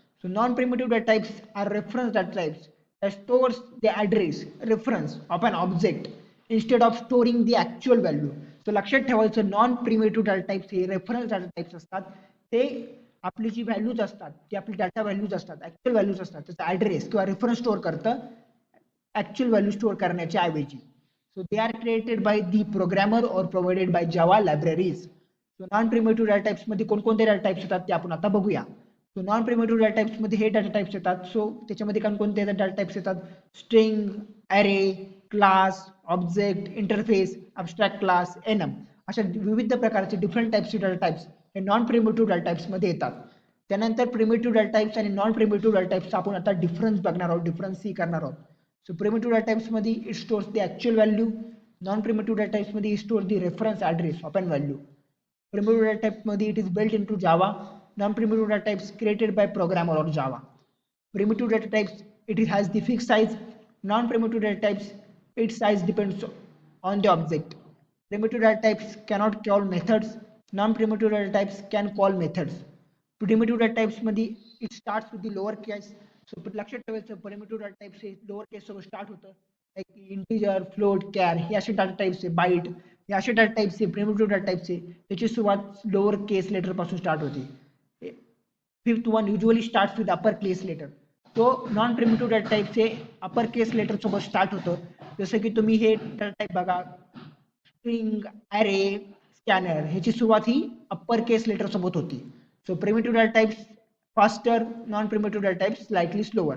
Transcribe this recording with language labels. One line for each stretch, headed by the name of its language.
English: So non-primitive data types are reference data types that stores the address reference of an object instead of storing the actual value.
Marathi: So लक्षात ठेवायचं non primitive data types हे reference data types असतात. ते आपली जी values असतात ती आपली data values असतात, ऍक्च्युअल व्हॅल्यूज असतात, त्याचा ऍड्रेस किंवा रेफरन्स स्टोअर करतं ऍक्च्युअल व्हॅल्यू स्टोअर करण्याच्या ऐवजी.
English: So they are created by the programmer or provided by Java libraries.
Marathi: So non primitive data types मध्ये कोणकोणते डाटा टाइप्स येतात ते आपण आता बघूया. So non primitive data types मध्ये हे डाटा टाइप्स येतात. सो त्याच्यामध्ये कोणते डाटा टाइप्स येतात, string, array, class, object, interface, अब्स्ट्रॅक्ट class, ANM अशा विविध प्रकारचे डिफरंट टाइप्सचे डाटा टाइप्स हे नॉन प्रिमिटिव्ह डाटा टाइप्स मध्ये येतात. त्यानंतर प्रिमिटिव्ह डाटा टाइप्स आणि नॉन प्रिमिटिव्ह डाटा टाइप्स आपण आता डिफरन्स बघणार आहोत, डिफरन्स सी करणार आहोत.
English: So primitive data types मध्ये it stores the actual value, non primitive data types मध्ये it stores the reference address of an value. Primitive data type मध्ये it is built into Java. Non-primitive data types created by programmer or Java. Primitive data types it has the fixed size. Non-primitive data types its size depends on the object. Primitive data types cannot call methods. Non-primitive data types can call methods. Primitive data types मध्ये it starts with the lower case.
Marathi: So लक्षात ठेवायचं primitive data types हे lower case सोबत start होतं. like integer, float, char हे असे data types आहे, bite हे असे डाटा टाइप्स आहे, प्रिमिटिव्ह डाटा टाइप्स आहे, त्याची सुरुवात लोअर केस लेटर पासून स्टार्ट होते.
English: Fifth one usually starts with upper case letter.
Marathi: तो नॉन प्रिमिटिव्ह डाटा टाइप्स हे अपर केस लेटर सोबत स्टार्ट होतं. जसं की तुम्ही हे डाटा टाइप बघा, स्ट्रिंग, ॲरे, स्कॅनर ह्याची सुरुवात ही अपर केस लेटर सोबत होती.
English: So primitive data types faster, non primitive data types slightly slower.